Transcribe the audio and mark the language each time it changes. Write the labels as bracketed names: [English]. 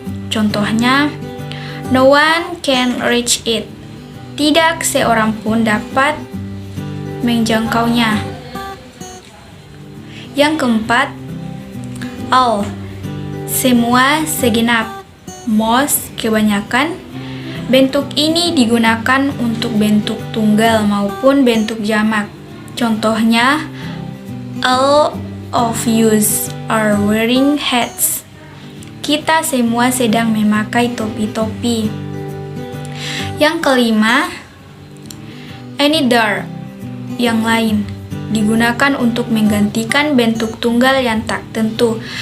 [Indonesian] Contohnya, [English] no one can reach it. [Indonesian] Tidak seorang pun dapat menjangkaunya. Yang keempat, all. Semua, segenap. Most, kebanyakan. Bentuk ini digunakan untuk bentuk tunggal maupun bentuk jamak. Contohnya, [English] all of you are wearing hats. [Indonesian] Kita semua sedang memakai topi-topi. Yang kelima, another, yang lain, digunakan untuk menggantikan bentuk tunggal yang tak tentu.